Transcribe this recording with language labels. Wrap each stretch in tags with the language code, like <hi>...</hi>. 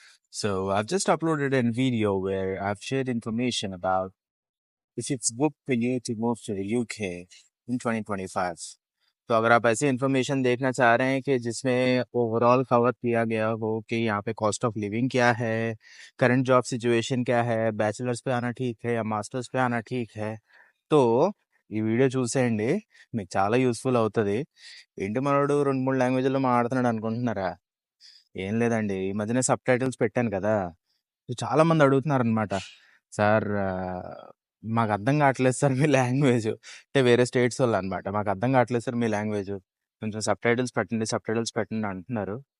<en>So, I've just uploaded a video where I've shared information about if it's good for you to move to the UK in 2025.</en> <hi>तो अगर आप ऐसी information देखना चाह रहे हैं कि जिसमें ओवरऑल कवर किया गया हो कि यहाँ पे कॉस्ट ऑफ लिविंग क्या है, करंट जॉब सिचुएशन क्या है, बैचलर्स पे आना ठीक है या मास्टर्स पे आना ठीक है, तो</hi> <te>ఈ వీడియో చూసేయండి. మీకు చాలా యూస్ఫుల్ అవుతుంది. ఏంటి మనోడు 2, 3 లాంగ్వేజ్‌లో మాట్లాడుతున్నాడు అనుకుంటున్నారా? ఏం లేదండి. ఈ మధ్యనే సబ్‌టైటిల్స్ పెట్టాను కదా! చాలా మంది అడుగుతున్నారనమాట. సార్ మాకర్థం కావట్లేదు సార్ మీ లాంగ్వేజు. అంటే వేరే స్టేట్సోళ్ళనమాట. మాకర్థం కావట్లేదు సార్ మీ లాంగ్వేజు. కొంచెం సబ్‌టైటిల్స్ పెట్టండి అంటున్నారు.</te>